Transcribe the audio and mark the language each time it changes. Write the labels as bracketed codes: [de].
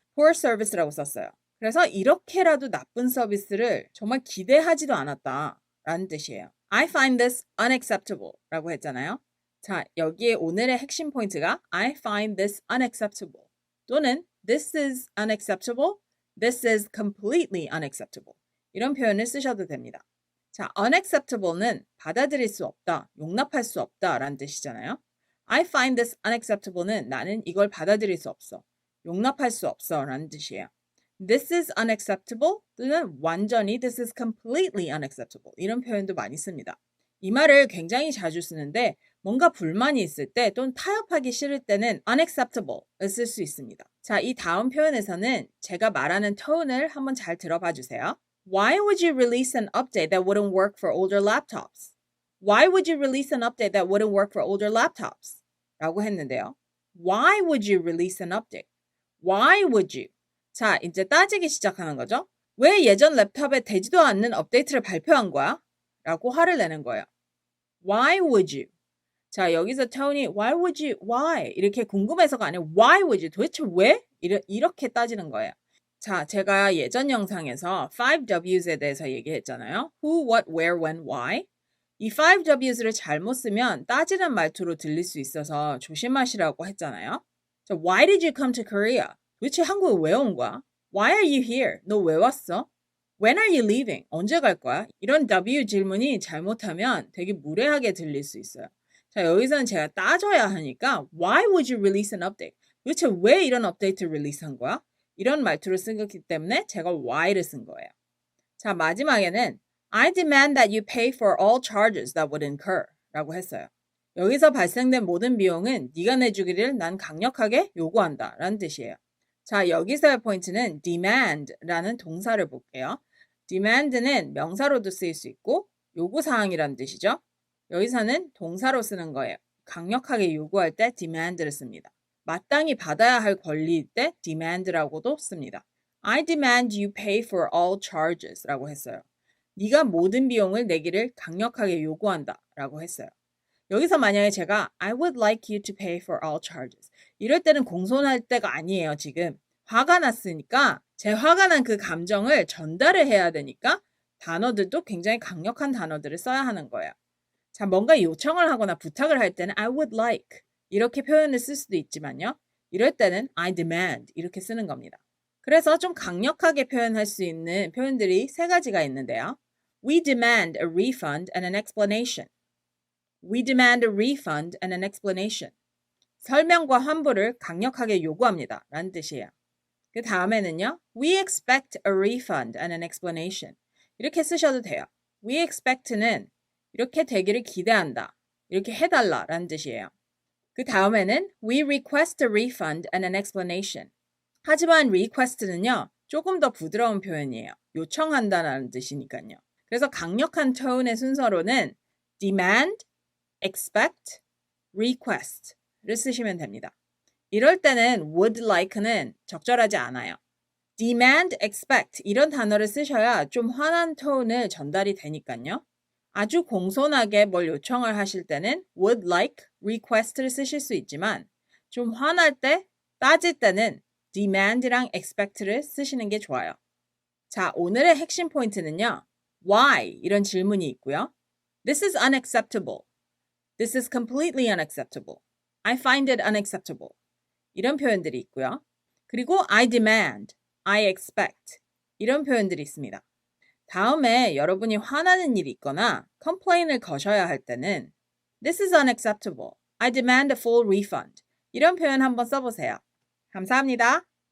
[ko] Poor service라고 썼어요. 그래서 이렇게라도 나쁜 서비스를 정말 기대하지도 않았다 라는 뜻이에요. [en] I find this unacceptable [ko] 라고 했잖아요. 자, 여기에 오늘의 핵심 포인트가 I find this unacceptable 또는 [en] this is unacceptable, this is completely unacceptable [ko] 이런 표현을 쓰셔도 됩니다. 자, unacceptable는 받아들일 수 없다, 용납할 수 없다 라는 뜻이잖아요. [en] I find this unacceptable [ko] 는 나는 이걸 받아들일 수 없어, 용납할 수 없어 라는 뜻이에요. [en] This is unacceptable 또는 완전히 this is completely unacceptable [ko] 이런 표현도 많이 씁니다. 이 말을 굉장히 자주 쓰는데 뭔가 불만이 있을 때 또는 타협하기 싫을 때는 unacceptable을 쓸 수 있습니다. 자, 이 다음 표현에서는 제가 말하는 톤을 한번 잘 들어봐 주세요. [en] Why would you release an update that wouldn't work for older laptops? Why would you release an update that wouldn't work for older laptops? [ko] 라고 했는데요. [en] Why would you release an update? Why would you? [ko] 자, 이제 따지기 시작하는 거죠. 왜 예전 랩탑에 되지도 않는 업데이트를 발표한 거야? 라고 화를 내는 거예요. [en] Why would you? [ko] 자, 여기서 톤이 [en] why would you? Why? [ko] 이렇게 궁금해서가 아니라 why would you? 도대체 왜? 이렇게 따지는 거예요. 자, 제가 예전 영상에서 5Ws에 대해서 얘기했잖아요. [en] Who, what, where, when, why. [ko] 이 5Ws를 잘못 쓰면 따지는 말투로 들릴 수 있어서 조심하시라고 했잖아요. [en] 자, why did you come to Korea? [ko] 도대체 한국에 왜 온 거야? [en] Why are you here? [ko] 너 왜 왔어? [en] When are you leaving? [ko] 언제 갈 거야? 이런 W 질문이 잘못하면 되게 무례하게 들릴 수 있어요. 자, 여기서는 제가 따져야 하니까 [en] Why would you release an update? [ko] 도대체 왜 이런 업데이트를 릴리스한 거야? 이런 말투를 쓰기 때문에 제가 why를 쓴 거예요. 자, 마지막에는 [en] I demand that you pay for all charges that would incur [ko] 라고 했어요. 여기서 발생된 모든 비용은 네가 내주기를 난 강력하게 요구한다 라는 뜻이에요. 자, 여기서의 포인트는 demand라는 동사를 볼게요. demand는 명사로도 쓰일 수 있고 요구사항이라는 뜻이죠. 여기서는 동사로 쓰는 거예요. 강력하게 요구할 때 demand를 씁니다. 마땅히 받아야 할 권리일 때 demand라고도 씁니다. [en] I demand you pay for all charges [ko] 라고 했어요. 네가 모든 비용을 내기를 강력하게 요구한다 라고 했어요. 여기서 만약에 제가 [en] I would like you to pay for all charges [ko] 이럴 때는 공손할 때가 아니에요. 지금 화가 났으니까 제 화가 난 그 감정을 전달을 해야 되니까 단어들도 굉장히 강력한 단어들을 써야 하는 거예요. 자, 뭔가 요청을 하거나 부탁을 할 때는 I would like 이렇게 표현을 쓸 수도 있지만요. 이럴 때는 I demand 이렇게 쓰는 겁니다. 그래서 좀 강력하게 표현할 수 있는 표현들이 세 가지가 있는데요. [en] We demand a refund and an explanation. We demand a refund and an explanation. [ko] 설명과 환불을 강력하게 요구합니다. 라는 뜻이에요. 그 다음에는요. [en] We expect a refund and an explanation. [ko] 이렇게 쓰셔도 돼요. We expect는 이렇게 되기를 기대한다. 이렇게 해달라 라는 뜻이에요. [en] 그 다음에는 We request a refund and an explanation. [ko] 하지만 request는요. 조금 더 부드러운 표현이에요. 요청한다라는 뜻이니까요. 그래서 강력한 톤의 순서로는 demand, expect, request를 쓰시면 됩니다. 이럴 때는 would like는 적절하지 않아요. demand, expect 이런 단어를 쓰셔야 좀 환한 톤을 전달이 되니까요. 아주 공손하게 뭘 요청을 하실 때는 would like, request를 쓰실 수 있지만 좀 화날 때, 따질 때는 demand랑 expect를 쓰시는 게 좋아요. 자, 오늘의 핵심 포인트는요. [en] Why? [ko] 이런 질문이 있고요. [en] This is unacceptable. This is completely unacceptable. I find it unacceptable. [ko] 이런 표현들이 있고요. 그리고 I demand, I expect 이런 표현들이 있습니다. 다음에 여러분이 화나는 일이 있거나 complain을 거셔야 할 때는 [en] This is unacceptable. I demand a full refund. [ko] 이런 표현 한번 써보세요. 감사합니다.